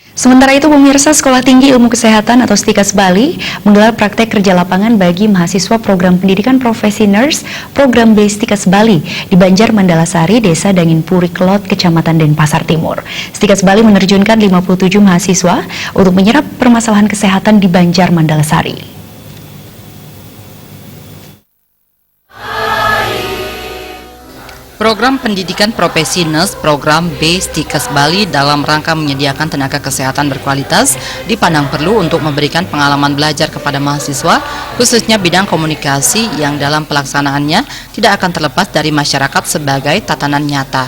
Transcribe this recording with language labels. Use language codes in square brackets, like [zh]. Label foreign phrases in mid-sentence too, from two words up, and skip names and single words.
[id] Sementara itu, pemirsa, Sekolah Tinggi Ilmu Kesehatan atau STIKAS Bali menggelar praktek kerja lapangan bagi mahasiswa program pendidikan profesi nurse program B STIKAS Bali di Banjar Mandalasari, Desa Dangin Puri Kelot, Kecamatan Denpasar Timur. STIKAS Bali menerjunkan 57 mahasiswa untuk menyerap permasalahan kesehatan di Banjar Mandalasari. Program pendidikan profesi nurse program B STIKAS Bali dalam rangka menyediakan tenaga kesehatan berkualitas dipandang perlu untuk memberikan pengalaman belajar kepada mahasiswa, khususnya bidang komunikasi yang dalam pelaksanaannya tidak akan terlepas dari masyarakat sebagai tatanan nyata.